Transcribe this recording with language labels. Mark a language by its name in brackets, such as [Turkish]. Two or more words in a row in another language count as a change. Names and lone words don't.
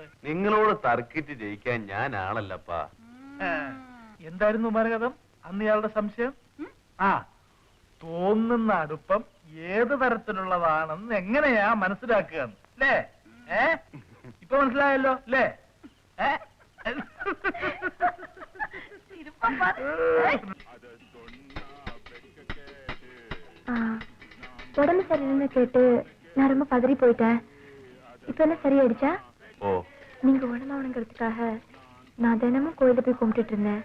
[Malayalam] നിങ്ങളോട് തർക്കിച്ച് ജയിക്കാൻ ഞാൻ ആളല്ലപ്പാ. എന്തായിരുന്നു മരകഥം അന്ന് ഇയാളുടെ സംശയം? ആ, തോന്നുന്ന അടുപ്പം ഏത് തരത്തിലുള്ളതാണെന്ന് എങ്ങനെയാ മനസ്സിലാക്കുക അല്ലേ? ഇപ്പൊ മനസ്സിലായല്ലോ അല്ലേ? [Tamil] உடம்பு சரியில்லைன்னு கேட்டு நான் ரொம்ப பதறி போயிட்டேன். இப்ப என்ன சரியாயிடுச்சா? ஓ, நீங்க உடம்பாவணுங்கிறதுக்காக நான் தினமும் கோயில போய் கும்பிட்டுட்டு இருந்தேன்.